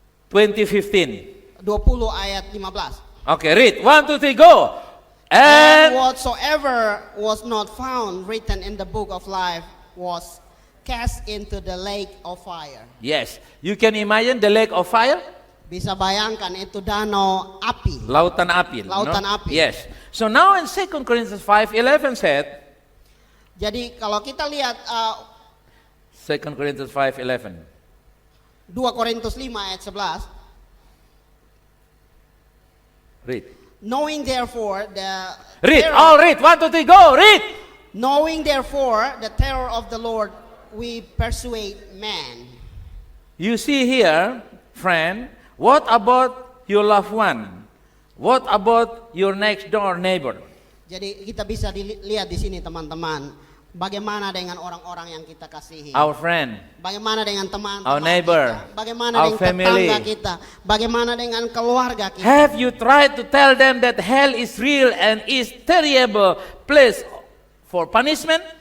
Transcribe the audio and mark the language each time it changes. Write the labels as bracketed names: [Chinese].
[English] 20:15. [Indonesian] 20 ayat 15. [English] Okay, read. 1, 2, 3, go. And And whatsoever was not found written in the book of life was cast into the lake of fire. yes, you can imagine the lake of fire. [Indonesian] Bisa bayangkan itu danau api. Lautan api. Lautan api. [English] Yes. So now in 2 Corinthians 5:11 said, [Indonesian] Jadi kalau kita lihat [English] 2 Corinthians 5:11. [Indonesian] 2 Korintus 5 ayat 11. [English] Read. Knowing therefore Read. All read. 1, 2, 3, go. Read. Knowing therefore the terror of the Lord, we persuade man. You see here, friend, what about your loved one? What about your next door neighbor? [Indonesian] Jadi kita bisa dilihat di sini teman-teman, bagaimana dengan orang-orang yang kita kasihi. [English] Our friend, [Indonesian] Bagaimana dengan teman-teman [English] our neighbor, [Indonesian] kita, bagaimana [English] our [Indonesian] dengan [English] family. [Indonesian] tetangga kita, bagaimana dengan keluarga kita. [English] have you tried to tell them that hell is real and is terrible place for punishment?